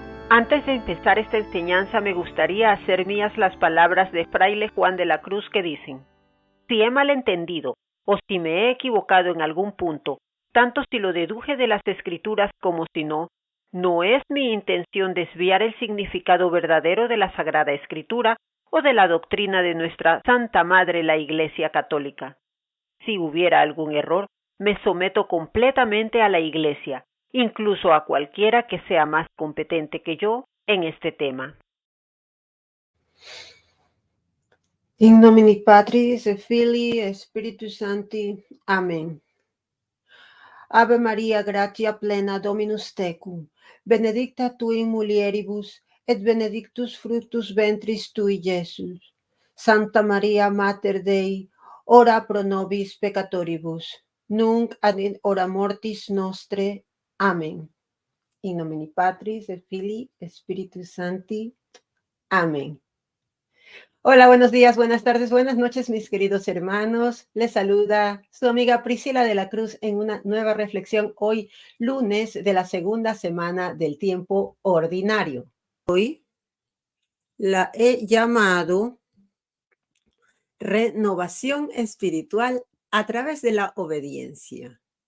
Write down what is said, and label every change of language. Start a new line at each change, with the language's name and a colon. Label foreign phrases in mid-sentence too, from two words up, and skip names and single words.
Spanish: Antes de empezar esta enseñanza me gustaría hacer mías las palabras de Fraile Juan de la Cruz que dicen: si he malentendido o si me he equivocado en algún punto, tanto si lo deduje de las Escrituras como si no, no es mi intención desviar el significado verdadero de la Sagrada Escritura o de la doctrina de nuestra Santa Madre la Iglesia Católica. Si hubiera algún error, me someto completamente a la Iglesia, incluso a cualquiera que sea más competente que yo en este tema.
Latin: In nomine Patris et Filii Spiritus Sancti. Amen. Ave Maria, gratia plena, Dominus tecum, benedicta tu in mulieribus, et benedictus fructus ventris tui, Iesus. Santa Maria, Mater Dei, ora pro nobis peccatoribus, nunc ad in hora mortis nostre. Amen. In nomine Patris et Filii Spiritus Sancti. Amén.
Spanish: Hola, buenos días, buenas tardes, buenas noches, mis queridos hermanos. Les saluda su amiga Priscila de la Cruz en una nueva reflexión hoy, lunes de la segunda semana del tiempo ordinario. Hoy la he llamado renovación espiritual a través de la obediencia.